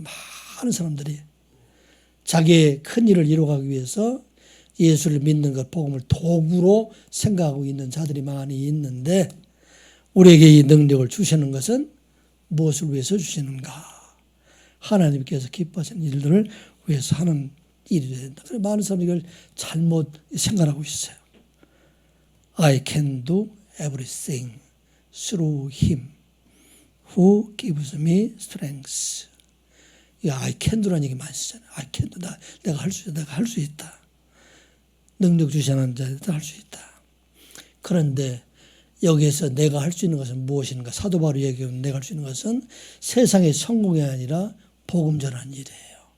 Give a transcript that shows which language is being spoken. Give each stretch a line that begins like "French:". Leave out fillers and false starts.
Korean: 많은 사람들이 자기의 큰 일을 이루어가기 위해서 예수를 믿는 것, 복음을 도구로 생각하고 있는 자들이 많이 있는데, 우리에게 이 능력을 주시는 것은 무엇을 위해서 주시는가? 하나님께서 기뻐하시는 일들을 위해서 하는 일이 된다. 그래서 많은 사람들이 이걸 잘못 생각하고 있어요.
English: I can do everything through him who gives me strength. I can do
Korean: 라는 얘기 많이 쓰잖아요.
English: I can do.
Korean: 내가 할 수 있다. 내가 할 수 있다. 능력 주시는 자들도 할 수 있다. 그런데 여기에서 내가 할 수 있는 것은 무엇인가? 사도 바울이 얘기하는 내가 할 수 있는 것은 세상의 성공이 아니라 복음 전하는 일이에요.